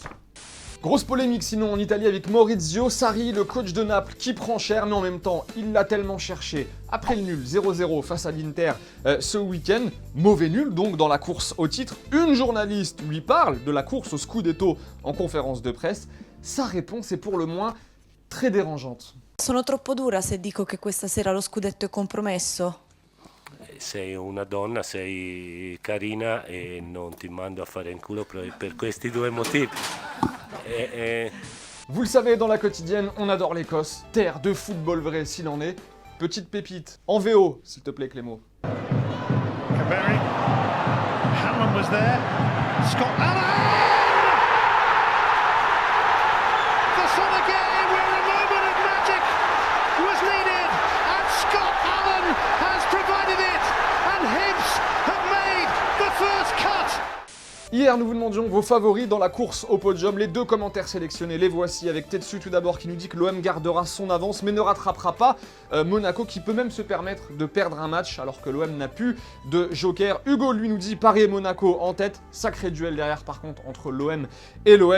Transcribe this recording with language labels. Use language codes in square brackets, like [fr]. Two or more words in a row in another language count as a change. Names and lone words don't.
[fr] Grosse polémique sinon en Italie avec Maurizio Sarri, le coach de Naples, qui prend cher, mais en même temps, il l'a tellement cherché. Après le nul 0-0 face à l'Inter ce week-end, mauvais nul donc dans la course au titre, une journaliste lui parle de la course au Scudetto en conférence de presse. Sa réponse est pour le moins très dérangeante. [it] Sono troppo dura se dico che questa sera lo scudetto è compromesso. Sei una donna, sei carina e non ti mando a fare in culo per questi 2 motivi. [fr] Vous le savez, dans la quotidienne, on adore l'Écosse, terre de football vrai s'il en est. Petite pépite, en VO, s'il te plaît Clément. [en] Caveri, Hammond was there, Scott Allen! The son again, where a moment of magic was needed, and Scott Allen has provided it, and Hibs have made the first cut! [fr] Hier, nous vous demandions vos favoris dans la course au podium. Les 2 commentaires sélectionnés, les voici avec Tetsu tout d'abord qui nous dit que l'OM gardera son avance mais ne rattrapera pas Monaco qui peut même se permettre de perdre un match alors que l'OM n'a plus de joker. Hugo lui nous dit Paris et Monaco en tête. Sacré duel derrière par contre entre l'OM et l'OL.